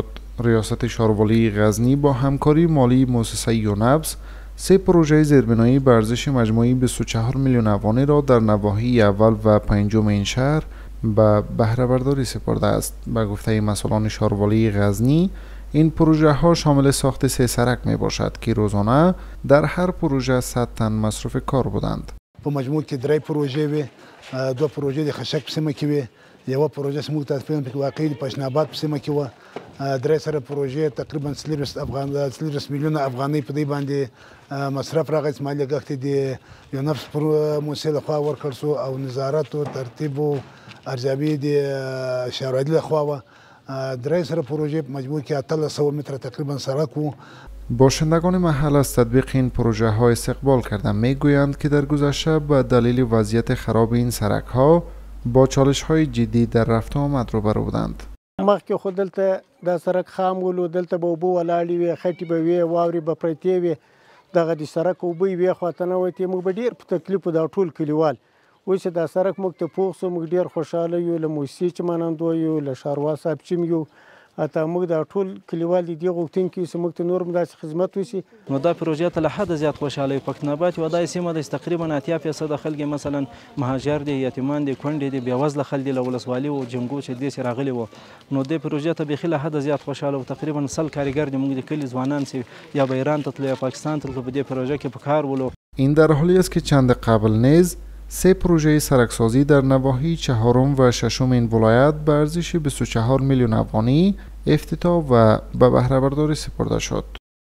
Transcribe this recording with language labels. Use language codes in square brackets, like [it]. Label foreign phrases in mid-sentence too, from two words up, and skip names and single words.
[fa] ریاست شاروالی غزنی با همکاری مالی مؤسسه یونبس سه پروژه زیربنایی به ارزش مجموعی 24 میلیون افغانی را در نواحی اول و پنجم این شهر به بهره برداری سپرده است. به گفته مسئولان شاروالی غزنی، این پروژه ها شامل ساخت سه سرک می باشد که روزانه در هر پروژه 100 تن مصرف کار بودند. [ps] په مجموع کې درې پروژې وي، دوه پروژې د خشک په سیمه کې وي، یوه پروژه زموږ تصفیه په واقعي د پشناباد په سیمه کې وه، درې سره پروژې تقریبا 40 میلیونه افغانۍ په دې باندې مصرف راغی. مالي لګښت د یونبس موسسې لخوا ورکړل شو او نظارت او ترتیب او ارزیابي د شاروالی لخوا وه. درې سره پروژې په مجموع کې 1800 متر تقریبا سړک و. [fa] باشندگان محل از تطبیق این پروژه ها استقبال کردند. میگویند که در گذشته به دلیل وضعیت خراب این سرک ها با چالش های جدی در رفت و آمد روبرو بودند. [ps] مخکې خو دلته دا سرک خام ولو، دلته به اوبه ولاړې وې، خټې به وې، واورې به پرتې وې، دغه د سرک اوبه یې وې خواته نه وتې. موږ به ډېر په تکلیف وو دا ټول کلیوال. اوس چې دا سرک موږ ته پوخ شو، موږ ډېر خوشحاله یو، له موسسې چې منندوی یو، له ښاروال صاحب چې یو، حتی موږ دا ټول کلیوال د دې غوښتونکي اوسو موږ ته نور هم داسې خدمت وشي. نو دا پروژه ته له حده زیات خوشحاله یو. پښتوناباد یوه داسې سیمه ده چې تقریبا 80% خلک مثلا مهاجر دي، یتیمان دي، کونډې دي، بېوزله خلک دي، له ولسوالي او جنګو چې دې راغلي وو. نو دې پروژه ته بیخي له حده زیات خوشحاله وو. تقریبا 100 کارګر دي موږ د کلي ځوانان چې یا به ایران ته تلو یا پاکستان ته تلو په دې پروژه کې په کار ولو. [fa] این در حالی است که چند قبل نیز سه پروژه سرکسازی در نواحی چهارم و ششم این ولایت به ارزش 24 میلیون افغانی افتتاح و به بهره برداری سپرده شد.